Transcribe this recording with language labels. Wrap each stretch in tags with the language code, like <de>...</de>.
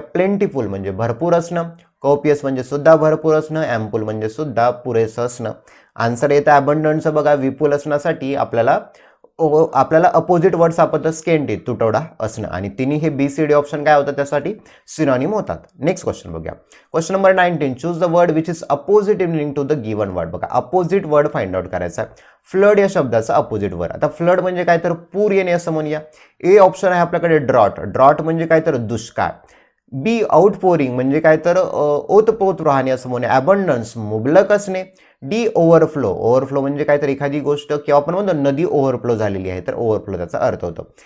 <mr>Plentiful म्हणजे भरपूर असणं, कोपियस म्हणजे सुद्धा भरपूर असणं, ॲम्पुल म्हणजे सुद्धा पुरेसं असणं. आन्सर येतं अबंडन्टचं बघा, विपुल असण्यासाठी आपल्याला आपल्याला अपोजिट वर्ड सापडतं स्केंटी तुटवडा असणं आणि तिन्ही हे BCD ऑप्शन काय होतं त्यासाठी सिनॉनिम होतात. नेक्स्ट क्वेश्चन बघूया.</mr> <en>Question number 19 choose the word which is opposite in meaning to the given word.</en> <mr>बघा अपोजिट वर्ड फाइंड आउट करायचा. फ्लड या शब्दाचा अपोजिट वर्ड. आता फ्लड म्हणजे काय तर पूर येणे असं म्हणूया. ए ऑप्शन आहे आपल्याकडे ड्रॉट. ड्रॉट म्हणजे काय तर दुष्काळ. बी आउटपोरिंग म्हणजे काय तर ओतपोत राहणे असं म्हणूया. अबंडन्स मुबलक असणे. D overflow. ओव्हरफ्लो म्हणजे काय तर एखादी गोष्ट किंवा आपण म्हणतो नदी ओव्हरफ्लो झालेली आहे तर ओव्हरफ्लो त्याचा अर्थ होतो.</mr>